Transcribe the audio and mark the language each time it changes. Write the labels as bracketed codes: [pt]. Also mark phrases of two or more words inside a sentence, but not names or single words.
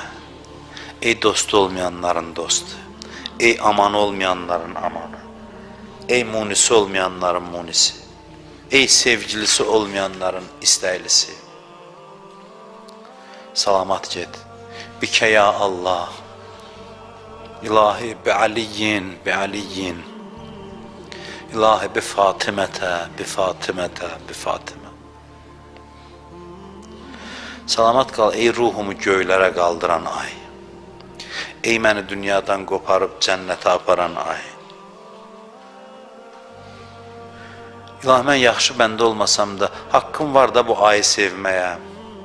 [az] Ey dost olmayanların dostu, ey aman olmayanların amanı, ey munisi olmayanların munisi, ey sevgilisi olmayanların istəylisi. Salamat get, bikə ya Allah, İlahi bi Aliyyin, bi Aliyyin, İlahi bi Fatimətə, bi Fatimətə, bi Fatimə. Salamat qal ey ruhumu göylərə qaldıran ay, ey məni dünyadan qoparıb cənnətə aparan ay. İlahi mən yaxşı bəndə olmasam da haqqım var da bu ayı sevməyə.